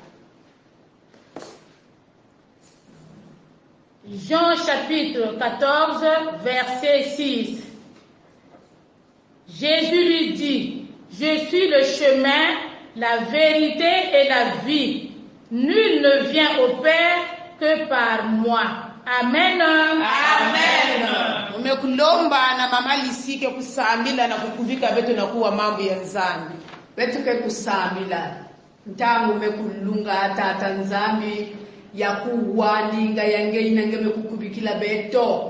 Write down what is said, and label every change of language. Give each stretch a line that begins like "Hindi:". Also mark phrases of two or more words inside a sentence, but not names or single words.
French: Jean chapitre 14 verset 6. Jésus lui dit, je suis le chemin, la vérité et la vie. Nul ne vient au Père que par moi. Amen. Amen.
Kituba (Democratic Republic of Congo): Umekulomba na mama lisike kusambila na kukuvika betu na kuwa mambo ya nzambi. Betu ke kusambila. Ntangu mekulunga tata nzambi ya kuwaninga yange inange mekukubikila beto.